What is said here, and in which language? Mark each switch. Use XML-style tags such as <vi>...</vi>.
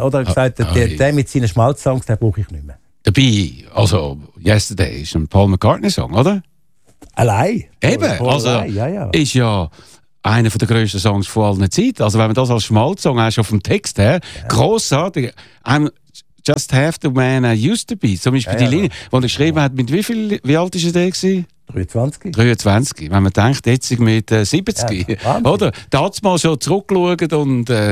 <de>Oder er hat gesagt, der mit seinen Schmalz-Songs, den brauche ich nicht mehr. Dabei, also Yesterday ist ein Paul McCartney-Song, oder? Allein. Eben, ist ja... Einer der grössten Songs von allen Zeiten. Also wenn man das als Schmalzsong hast, auf dem Text her, grossartig.</de> <en>I'm just half the man I used to be.</en> <de>Zum Beispiel die Linie, die er geschrieben hat, mit wie alt war er? 23. Wenn man denkt, jetzt mit 70. Ja, oder? Da hat es mal schon zurückgeschaut und...</de>